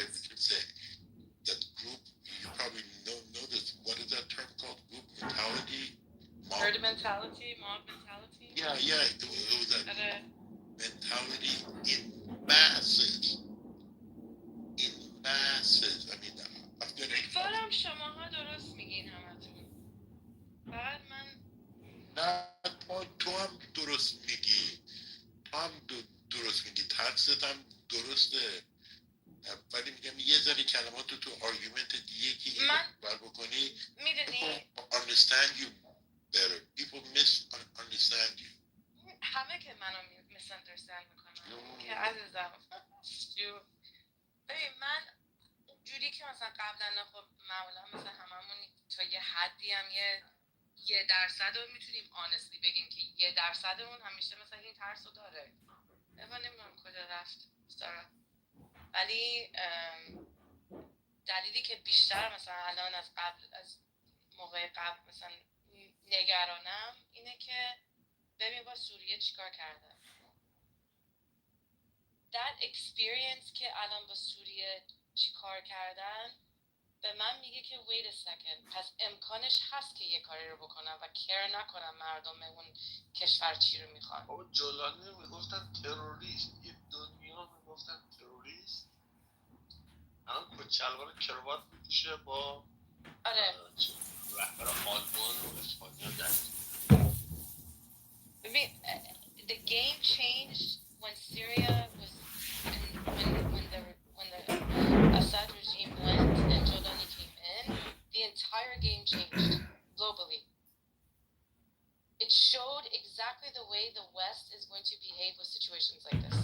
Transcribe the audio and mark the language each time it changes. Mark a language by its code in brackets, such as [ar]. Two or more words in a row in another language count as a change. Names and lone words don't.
[en] Because that group, you probably know this. What is that term called? Group mentality. Herd mentality, mob mentality. Yeah, it was that mentality in masses. In masses. I mean, I'm gonna. [fa] امیدوارم شماها درست میگین همتون. فقط من نه تو هم درست میگی. تو هم درست میگی. ترست هم درسته. ولی میگم یه ذره کلمات رو تو آرگومنت یکی بر بکنی. میدونی [en] understand you better. People misunderstand you. [fa] همه که منو misunderstand میکنن که عزیزم ببین من جوری که مثلا قبلا خب معمولا مثلا هممون تا یه حدی هم یه درصد رو میتونیم آنستلی بگیم که 1% اون همیشه مثلا این ترس رو داره. نمیدونم کجا رفت سارا، ولی دلیلی که بیشتر مثلا الان از موقع قبل مثلا نگرانم اینه که ببین با سوریه چیکار کردن. [en] that experience [fa] که الان با سوریه چیکار کردن به من میگه که [en] wait a second، [fa] پس امکانش هست که یه کاری رو بکنم و کیر نکنم مردم اون کشور چی رو میخوان. بابا جولانی رو میگفتن تروریست، یه دنیا میگفتن تروریست. الان کچلوار کروات میپوشه با رهبر آلمان و اسپانیا دست. [en] ببین the game changed when Syria was when the Assad regime went and Jordani came in. The entire game changed globally. It showed exactly the way the West is going to behave with situations like this.